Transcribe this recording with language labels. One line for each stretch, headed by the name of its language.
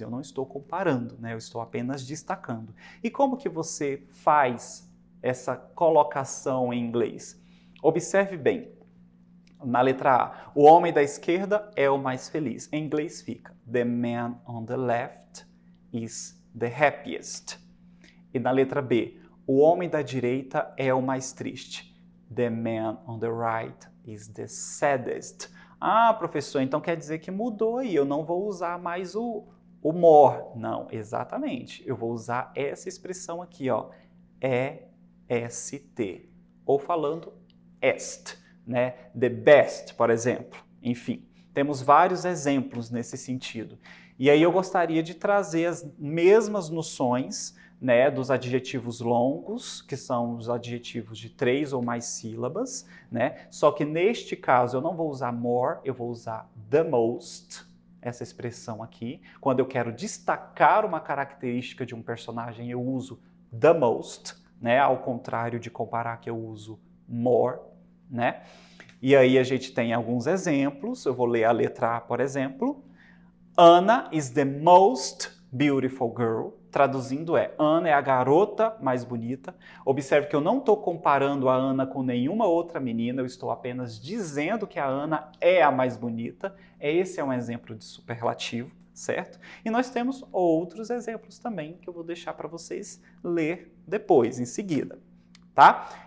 Portuguese: Eu não estou comparando, né? Eu estou apenas destacando. E como que você faz essa colocação em inglês? Observe bem. Na letra A, o homem da esquerda é o mais feliz. Em inglês fica:
English: The man on the left is the happiest.
Portuguese: E na letra B, o homem da direita é o mais triste.
English: The man on the right is the saddest.
Portuguese: Ah, professor, então quer dizer que mudou aí, eu não vou usar mais o more. Não, exatamente. Eu vou usar essa expressão aqui, ó, est, ou falando est, né? The best, por exemplo. Enfim, temos vários exemplos nesse sentido. E aí eu gostaria de trazer as mesmas noções, né, dos adjetivos longos, que são os adjetivos de 3 ou mais sílabas, né? Só que neste caso eu não vou usar more, eu vou usar the most, essa expressão aqui. Quando eu quero destacar uma característica de um personagem, eu uso the most, né? Ao contrário de comparar que eu uso more, né? E aí a gente tem alguns exemplos. Eu vou ler a letra A, por exemplo.
English: Anna is the most beautiful girl.
Portuguese: Traduzindo Ana é a garota mais bonita. Observe que eu não estou comparando a Ana com nenhuma outra menina, eu estou apenas dizendo que a Ana é a mais bonita. Esse é um exemplo de superlativo, certo? E nós temos outros exemplos também que eu vou deixar para vocês ler depois, em seguida, tá?